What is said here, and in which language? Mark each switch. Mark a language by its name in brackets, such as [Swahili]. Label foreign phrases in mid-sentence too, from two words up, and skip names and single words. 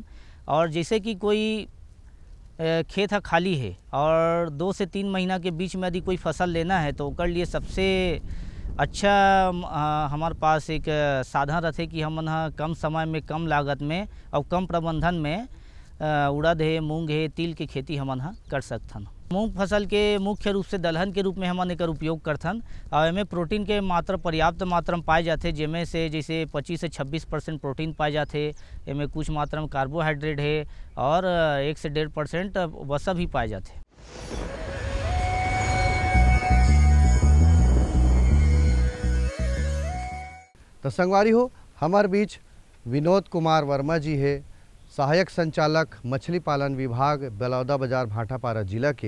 [Chhattisgarhi] और जैसे कि कोई खेत हा खाली है और 2 से 3 महीना के बीच में यदि कोई फसल लेना है तो ओकर लिए सबसे अच्छा हमारे पास एक साधन रहते कि हमन हा कम समय में, कम लागत में और कम प्रबंधन में उड़द है, मूंग है, तिल के खेती हमन हा कर सकथन। मूंग फसल के मुख्य रूप से दलहन के रूप में हमन एकर उपयोग करथन और एमे प्रोटीन के मात्रा पर्याप्त मात्रा में पाए जाते, जेमे से जैसे 25 से 26% प्रोटीन पाए जाते। एमे कुछ मात्रा में कार्बोहाइड्रेट है और 1 से 1.5% वसा भी पाए जाते। तो संगवारी हो, हमार बीच विनोद कुमार वर्मा जी है, सहायक संचालक मछली पालन विभाग बलौदाबाजार भाटापारा जिला के।